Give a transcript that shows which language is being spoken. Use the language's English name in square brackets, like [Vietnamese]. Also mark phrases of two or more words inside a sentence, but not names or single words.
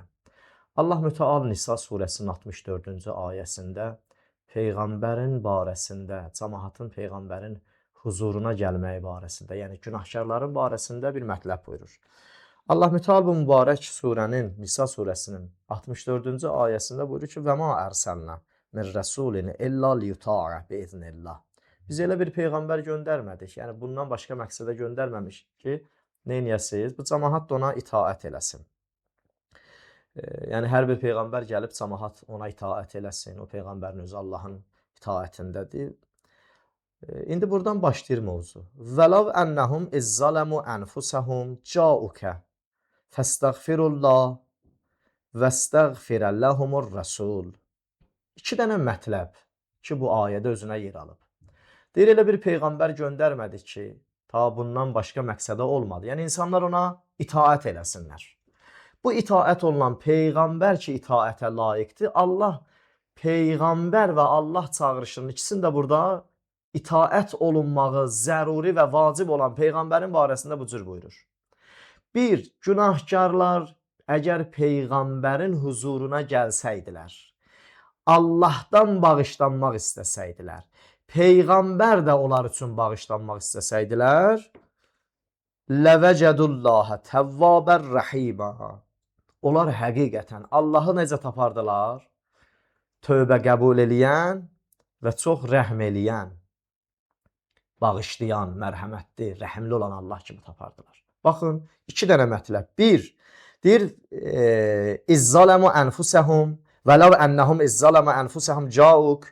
[Azerbaijani] Allah Müteal Nisa surəsinin 64-cü ayəsində Peyğəmbərin barəsində, cəmaatın Peyğəmbərin huzuruna gəlməyi barəsində, yəni günahkarların barəsində bir mətləb buyurur. Allah Müteal bu mübarək surənin, Nisa surəsinin 64-cü ayəsində buyurur ki, [Arabic] وَمَا أَرْسَلْنَا مِنْ رَسُولٍ إِلَّا لِيُطَاعَ بِإِذْنِ اللَّهِ. [Azerbaijani] Biz elə bir Peyğəmbər göndərmədik, yəni bundan başqa məqsədə göndərməmiş ki, neyniyəsiz? Bu cəmaat da ona itaət eləsin. Yəni hər bir Peyğəmbər gəlib cəmaat ona itaət eləsin. O Peyğəmbərin özü Allahın itaətindədir. İndi buradan başlayır mövzu. [Arabic] وَلَوْ أَنَّهُمْ إِذْ ظَلَمُوا أَنْفُسَهُمْ جَاءُوكَ فَاسْتَغْفِرُوا اللَّهَ وَاسْتَغْفِرَ لَهُمُ الرَّسُولُ. [Azerbaijani] İki dənə mətləb ki, bu ayədə özünə yer alıb. Deyir, elə bir Peyğəmbər göndərmədik ki, ta bundan başqa məqsədə olmadı. Yəni, insanlar ona itaət eləsinlər. Bu itaət olunan Peyğəmbər ki, itaətə layiqdir, Allah Peyğəmbər və Allah çağırışının ikisini də burada itaət olunmağı zəruri və vacib olan Peyğəmbərin barəsində bu cür buyurur. Bir, günahkarlar əgər Peyğəmbərin huzuruna gəlsəydilər, Allahdan bağışlanmaq istəsəydilər, Peyğəmbər də onlar üçün bağışlanmaq istəsəydilər, [Arabic] لَوَجَدُوا تَوَّابًا رَحِيمًا. [Azerbaijani] Onlar həqiqətən Allahı necə tapardılar? Tövbə qəbul eləyən və çox rəhm eləyən, bağışlayan, mərhəmətli, rəhimli olan Allah kimi tapardılar. Baxın, iki dənə mətləb. Bir, deyir, [Arabic] إذ ظلموا أنفسهم ولو أنهم إذ ظلموا أنفسهم جاءوك.